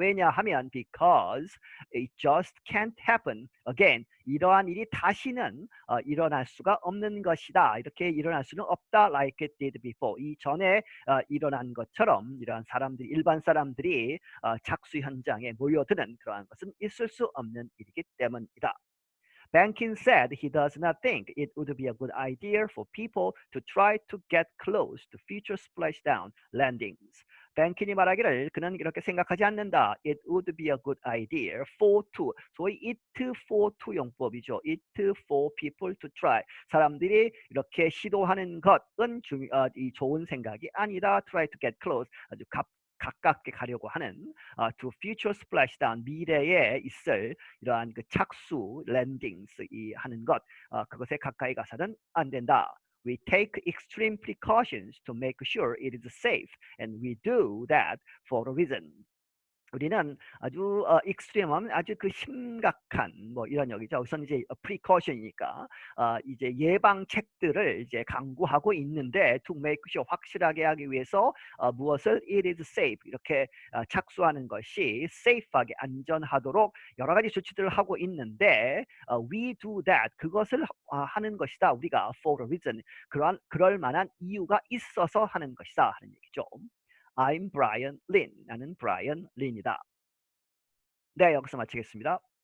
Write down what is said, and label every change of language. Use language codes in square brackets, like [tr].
[ko] 왜냐하면 [en] because it just can't happen again [ko] 이러한 일이 다시는 일어날 수가 없는 것이다. 이렇게 일어날 수는 없다. [en] Like it did before [ko] 이전에 일어난 것처럼 이러한 사람들이 일반 사람들이 착수 현장에 모여드는 그러한 것은 있을 수 없는 일이기 때문이다. [en] Bankin said he does not think it would be a good idea for people to try to get close to future splashdown landings. [ko] 뱅킨이 말하기를 그는 이렇게 생각하지 않는다. [en] It would be a good idea for to [ko] 소위 [en] it for to 용법이죠. it for people to try [ko] 사람들이 이렇게 시도하는 것은 좋은 생각이 아니다. [en] Try to get close [ko] 아주 가깝게 가려고 하는 [en] to future splashdown [ko] 미래에 있을 이러한 그 착수 landings 이 하는 것 그것에 가까이 가서는 안 된다. [en] We take extreme precautions to make sure it is safe, and we do that for a reason. [ko] 우리는 아주 익스트림한 아주 그 심각한 뭐 이런 여기죠. 우선 이제 precaution이니까 이제 예방책들을 이제 강구하고 있는데 [en] to make sure [ko] 확실하게 하기 위해서 무엇을 [en] it is safe [ko] 이렇게 착수하는 것이 safe하게 안전하도록 여러 가지 조치들을 하고 있는데 [en] we do that [ko] 그것을 하는 것이다. 우리가 [en] for a reason [ko] 그럴 만한 이유가 있어서 하는 것이다 하는 얘기죠. [en] I'm Brian Lin. [ko] 나는 Brian Lin이다. 네, 여기서 마치겠습니다.